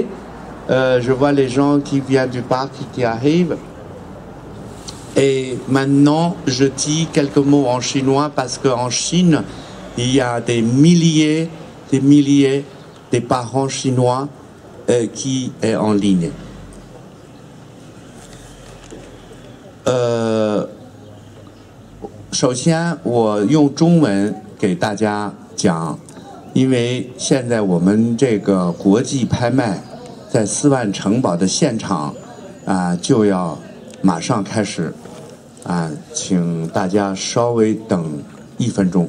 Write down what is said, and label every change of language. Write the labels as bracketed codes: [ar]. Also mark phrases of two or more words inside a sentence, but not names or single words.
[fr] Je vois les gens qui viennent du parc qui arrivent. Et maintenant, je dis quelques mots en chinois parce qu'en Chine, il y a des milliers des parents chinois qui est en ligne. [zh] 首先我用中文给大家讲，因为现在我们这个国际拍卖在4万城堡的现场就要马上开始请大家稍微等1分钟。